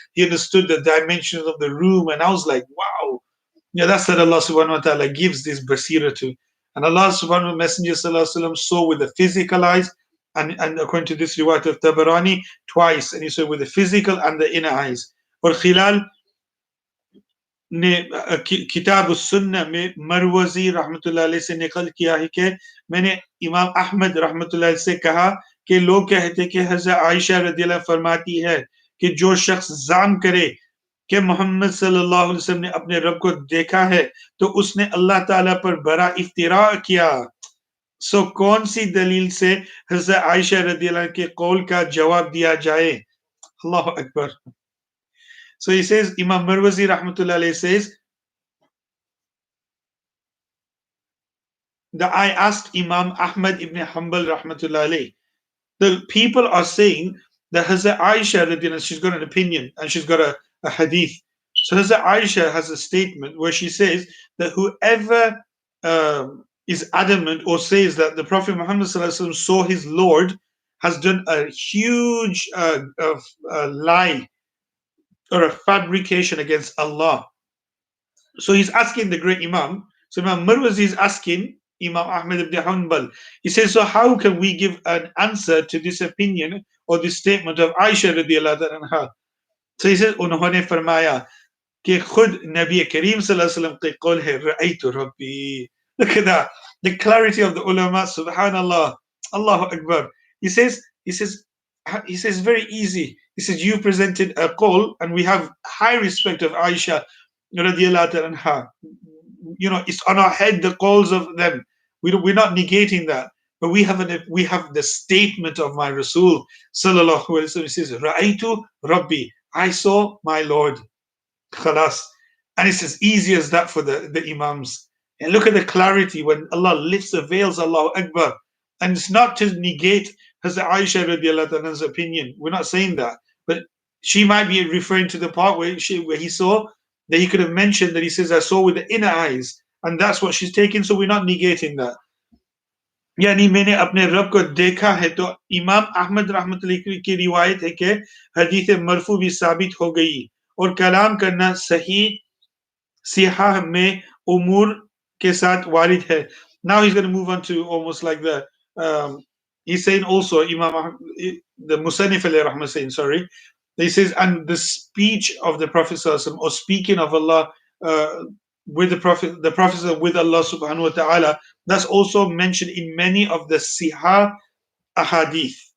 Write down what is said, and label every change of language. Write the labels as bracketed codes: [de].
[en] He understood the dimensions of the room, and I was like, wow. Yeah, that's what Allah subhanahu wa ta'ala gives this basira to. And Allah subhanahu wa ta'ala, Messenger sallallahu alaihi wasallam saw with the physical eyes, and according to this riwayat of Tabarani, twice, and he saw with the physical and the inner eyes. [hi] और खिलाल ने किताब सुन्ना में मरवजी रहमतुल्लाह अलैह से निकल किया है कि मैंने इमाम अहमद रहमतुल्लाह से कहा कि लोग कहते कि हज़रत आयशा रदियल्लाहु फरमाती है कि जो शख्स जान करे कि मोहम्मद सल्लल्लाहु अलैहि वसल्लम ने अपने रब को देखा है तो उसने अल्लाह ताला पर बड़ा इफ्तिरा किया. सो कौन सी दलील से हज़रत आयशा रदियल्लाहु के कौल का जवाब दिया जाए? [ar] अल्लाहु अकबर. [en] So he says, Imam Marwazi rahmatullah alayhi says that I asked Imam Ahmad ibn Hanbal rahmatullah alayhi. The people are saying that Hazrat Aisha radiallahu, she's got an opinion and she's got a hadith. So Hazrat Aisha has a statement where she says that whoever is adamant or says that the Prophet Muhammad sallallahu alaihi wasallam saw his Lord has done a huge lie or a fabrication against Allah. So he's asking the great Imam. So Imam Marwazi is asking Imam Ahmad ibn Hanbal. He says, so how can we give an answer to this opinion or this statement of Aisha radiallahu anha? So he says, [hi] उन्होंने फरमाया कि खुद नबी करीम सल्लल्लाहु अलैहि वसल्लम के कौल है रअयतु रब्बी. [en] Look at that, the clarity of the ulama. Subhanallah, Allahu Akbar. He says very easy. He says you presented a call, and we have high respect of Aisha radiallahu anha. You know, it's on our head the calls of them. We're not negating that, but we have the statement of my Rasul sallallahu alaihi wasallam. He says, "Ra'aytu Rabbi," I saw my Lord. Khalas. And it's as easy as that for the Imams. And look at the clarity when Allah lifts the veils, Allahu Akbar. And it's not to negate Hazrat Aisha radiallahu anha's opinion. We're not saying that. But she might be referring to the part where he saw that he could have mentioned that he says, I saw with the inner eyes. And that's what she's taking. So we're not negating that. [hi] यानी मैंने अपने रब को देखा है. तो इमाम अहमद रहमतुल्लाह की रिवायत है कि हदीस मरफू भी साबित हो गई और कलाम करना सही सिहा में उमूर के साथ वारिद है. [en] Now he's going to move on to almost like the he's saying also Imam the Musannif alayhi rahmah saying, sorry, he says, and the speech of the Prophet or speaking of Allah with the Prophet with Allah subhanahu wa ta'ala, that's also mentioned in many of the Sihah ahadith.